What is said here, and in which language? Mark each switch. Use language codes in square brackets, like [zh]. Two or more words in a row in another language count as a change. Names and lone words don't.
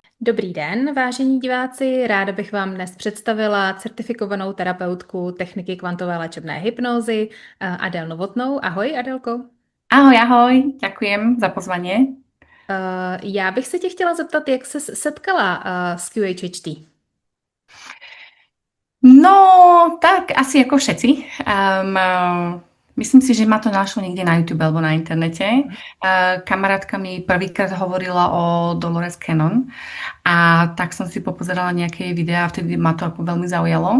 [cs] Dobrý den, vážení diváci. Ráda bych vám dnes představila certifikovanou terapeutku techniky kvantové léčebné hypnózy Adélu Novotnou. Ahoj, Adélko. [sk] Ahoj, ahoj, ďakujem za pozvanie. [cs] Já bych se tě chtěla zeptat, jak se setkala s QHHT. [sk] No, tak asi ako všetci. Myslím si, že ma to našlo niekde na YouTube alebo na internete. Kamarátka mi prvýkrát hovorila o Dolores Cannon a tak som si popozerala nejaké jej videá a vtedy ma to ako veľmi zaujalo.